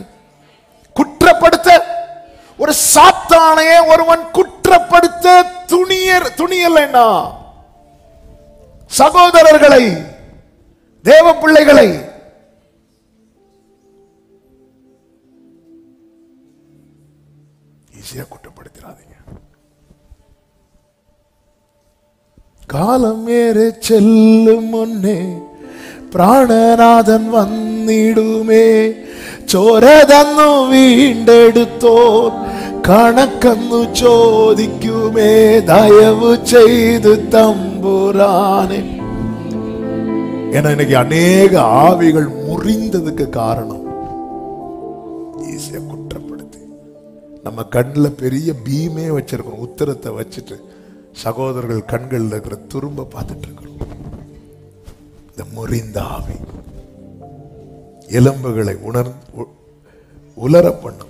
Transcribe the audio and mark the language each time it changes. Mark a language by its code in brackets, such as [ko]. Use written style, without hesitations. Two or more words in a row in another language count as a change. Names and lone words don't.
[ta] குற்றப்படுத்த ஒரு சாத்தானையே ஒருவன் குற்றப்படுத்த துணியலைன்னா, சகோதரர்களை, தேவ பிள்ளைகளை ஈஸியா குற்றப்படுத்திடாதீங்க. [ml] കാലം ഏറെ ചെല്ലും മുമ്പേ പ്രാണനാഥൻ വന്നിടുമേ. ചോര തന്നു വീണ്ടെടുത്തോർ കണക്കന്നു ചോദിക്കുമേ. ദയവ് ചെയ്തു തമ്പുരാനെ. [ta] ஏன்னா இன்னைக்கு அநேக ஆவிகள் முறிந்ததுக்கு காரணம் ஈஸியா குற்றப்படுத்தி, நம்ம கண்ணில் பெரிய பீமே வச்சிருக்கோம், உத்தரத்தை வச்சுட்டு சகோதரர்கள் கண்களில் இருக்கிற துரும்ப பார்த்துட்டு இருக்கிறோம். இந்த முறிந்த ஆவி எலும்புகளை உலர பண்ணும்.